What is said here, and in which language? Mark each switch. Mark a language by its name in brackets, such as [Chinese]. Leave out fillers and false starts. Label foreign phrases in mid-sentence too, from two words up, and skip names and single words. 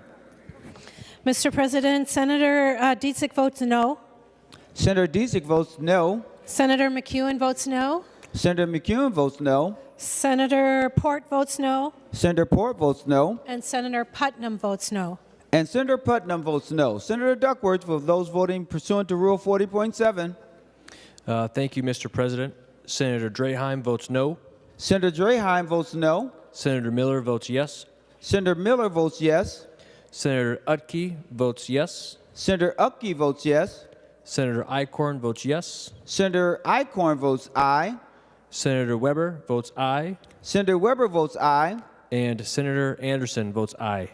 [English] Mr. President, Senator Dziedzic votes no. Senator Dziedzic votes no. Senator McEwen votes no. Senator McEwen votes no. Senator Port votes no. Senator Port votes no. And Senator Putnam votes no. And Senator Putnam votes no. Senator Duckworth, for those voting pursuant to Rule 40.7. Thank you, Mr. President. Senator Draheim votes no. Senator Draheim votes no. Senator Miller votes yes. Senator Miller votes yes. Senator Utke votes yes. Senator Upke votes yes. Senator Eichhorn votes yes. Senator Eichhorn votes aye. Senator Weber votes aye. Senator Weber votes aye. And Senator Anderson votes aye.